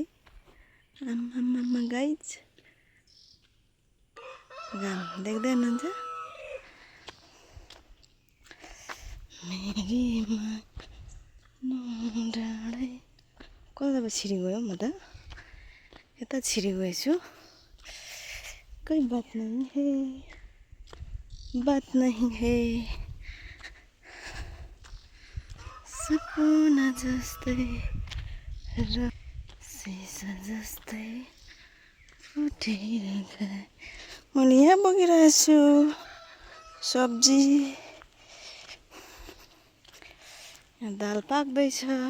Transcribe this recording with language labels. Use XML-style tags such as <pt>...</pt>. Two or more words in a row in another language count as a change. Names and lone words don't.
<ne>आम्मामा गाइज, घाम देख्दै हुनुहुन्छ। मेरीमा डाँडै कता छिरी गयो म त, यता छिरी गएछु।</ne> <hi>कोही बात नहीं है, बात नहीं है।</hi> <ne>सपना जस्तै र सिसा जस्तै फुटेर गए। मैले यहाँ बोकिरहेछु सब्जी। यहाँ दाल पाक्दैछ।</ne>